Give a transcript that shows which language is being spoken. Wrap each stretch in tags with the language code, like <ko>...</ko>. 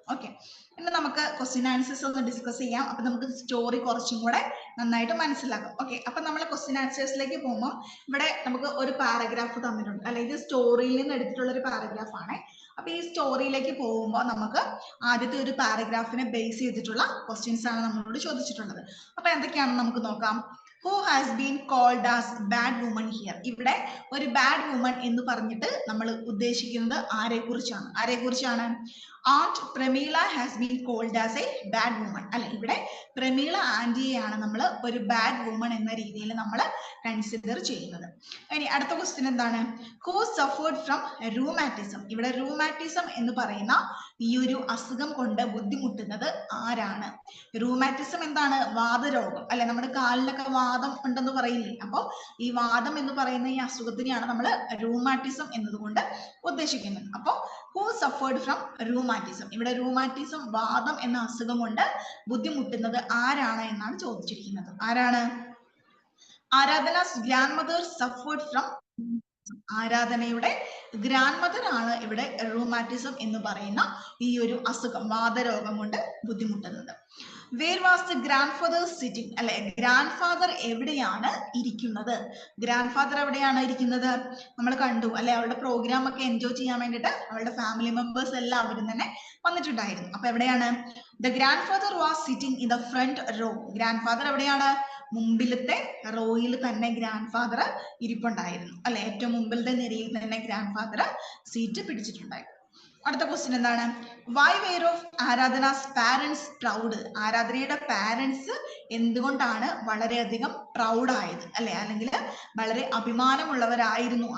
<ml>Okay, ഇനി നമുക്ക് question answers ഒന്ന് ഡിസ്കസ് ചെയ്യാം. അപ്പൊ നമുക്ക് സ്റ്റോറി കുറച്ചും കൂടെ നന്നായിട്ട് മനസ്സിലാക്കാം. ഓക്കെ, അപ്പൊ നമ്മൾ ക്വസ്റ്റ്യൻ ആൻസേഴ്സിലേക്ക് പോകുമ്പോൾ ഇവിടെ നമുക്ക് ഒരു പാരഗ്രാഫ് തന്നിട്ടുണ്ട് അല്ലെ. ഇത് സ്റ്റോറിയിൽ നിന്ന് എടുത്തിട്ടുള്ള ഒരു പാരഗ്രാഫ് ആണ്. അപ്പൊ ഈ സ്റ്റോറിയിലേക്ക് പോകുമ്പോൾ നമുക്ക് ആദ്യത്തെ ഒരു പാരഗ്രാഫിനെ ബേസ് ചെയ്തിട്ടുള്ള ക്വസ്റ്റ്യൻസ് ആണ് നമ്മളോട് ചോദിച്ചിട്ടുള്ളത്. അപ്പൊ എന്തൊക്കെയാണെന്ന് നമുക്ക് നോക്കാം.</ml> <en>Who has been called as bad woman here?</en> <ml>ഇവിടെ ഒരു ബാഡ് വുമൺ എന്ന് പറഞ്ഞിട്ട് നമ്മൾ ഉദ്ദേശിക്കുന്നത് ആരെക്കുറിച്ചാണ്?</ml> <en>Aunt Pramila has been called as a bad woman അല്ലെ.</en> <ml>ഇവിടെ പ്രമീള ആന്റിയെയാണ് നമ്മൾ ഒരു ബാഡ് വുമൺ എന്ന രീതിയിൽ നമ്മൾ കൺസിഡർ ചെയ്യുന്നത്. ഇനി അടുത്ത ക്വസ്റ്റ്യൻ എന്താണ്?</ml> <en>Who suffered from rheumatism?</en> <ml>ഇവിടെ rheumatism എന്ന് പറയുന്ന ഈ ഒരു അസുഖം കൊണ്ട് ബുദ്ധിമുട്ടുന്നത് ആരാണ്? റൂമാറ്റിസം എന്താണ്? വാതരോഗം അല്ലെ. നമ്മുടെ കാലിനൊക്കെ വാദം ഉണ്ടെന്ന് പറയില്ലേ. അപ്പോൾ ഈ വാദം എന്ന് പറയുന്ന ഈ അസുഖത്തിനെയാണ് നമ്മൾ റൂമാറ്റിസം എന്നതുകൊണ്ട് ഉദ്ദേശിക്കുന്നത്.</ml> <en>അപ്പോൾ who suffered from rheumatism?</en> <ml>ഇവിടെ റൂമാറ്റിസം വാദം എന്ന അസുഖം കൊണ്ട് ബുദ്ധിമുട്ടുന്നത് ആരാണ് എന്നാണ് ചോദിച്ചിരിക്കുന്നത്. ആരാണ്?</ml> <en>Aradhana's grandmother suffered from,</en> <ml>ആരാധനയുടെ ഗ്രാൻഡ് മദർ ആണ് ഇവിടെ റൂമാറ്റിസം എന്ന് പറയുന്ന ഈ ഒരു അസുഖം, വാതരോഗം കൊണ്ട് ബുദ്ധിമുട്ടുന്നത്.</ml> <en>Where was the grandfather sitting?</en> <ml>അല്ലെ, ഗ്രാൻഡ് ഫാദർ എവിടെയാണ് ഇരിക്കുന്നത്? ഗ്രാൻഡ് ഫാദർ എവിടെയാണ് ഇരിക്കുന്നത്? നമ്മൾ കണ്ടു അല്ലെ, അവളുടെ പ്രോഗ്രാം ഒക്കെ എൻജോയ് ചെയ്യാൻ വേണ്ടിയിട്ട് അവളുടെ ഫാമിലി മെമ്പേഴ്സ് എല്ലാവരും തന്നെ വന്നിട്ടുണ്ടായിരുന്നു. അപ്പൊ എവിടെയാണ്?</ml> <en>The grandfather was sitting in the front row.</en> <ml>Grand father എവിടെയാണ്? മുമ്പിലത്തെ റോയിൽ തന്നെ ഗ്രാൻഡ് ഫാദർ ഇരിപ്പുണ്ടായിരുന്നു അല്ലെ. ഏറ്റവും മുമ്പിലത്തെ നിരയിൽ തന്നെ ഗ്രാൻഡ് ഫാദർ സീറ്റ് പിടിച്ചിട്ടുണ്ടായിരുന്നു. അടുത്ത ക്വസ്റ്റ്യൻ എന്താണ്?</ml> <en>Why were of Aradhana's parents proud?</en> <ml>ആരാധനയുടെ പാരന്റ്സ് എന്തുകൊണ്ടാണ് വളരെയധികം പ്രൗഡ് ആയത് അല്ലെ, അല്ലെങ്കിൽ വളരെ അഭിമാനമുള്ളവരായിരുന്നു?</ml>